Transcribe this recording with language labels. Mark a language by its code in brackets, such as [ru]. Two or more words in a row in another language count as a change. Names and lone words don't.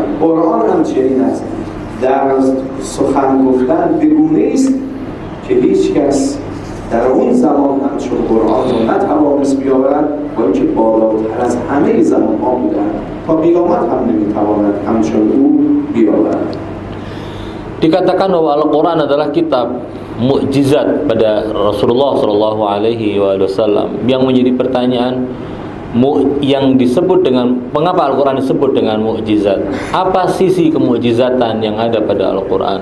[fa] قرآن هم چنین است، در سخن گفتن بگونه است که هیچ کس در اون زمان همچون قرآن رو نتوانست بیاورد، با اینکه بالاتر از همه زمان ها بودن، تا قیامت هم نمیتواند همچون او بیاورد. [id] Dikatakan bahwa Al-Quran adalah kitab mukjizat pada Rasulullah [ar] صلى الله عليه وسلم. [id] Yang menjadi pertanyaan yang disebut dengan mengapa Al-Quran disebut dengan mukjizat? Apa sisi kemukjizatan yang ada pada Al-Quran?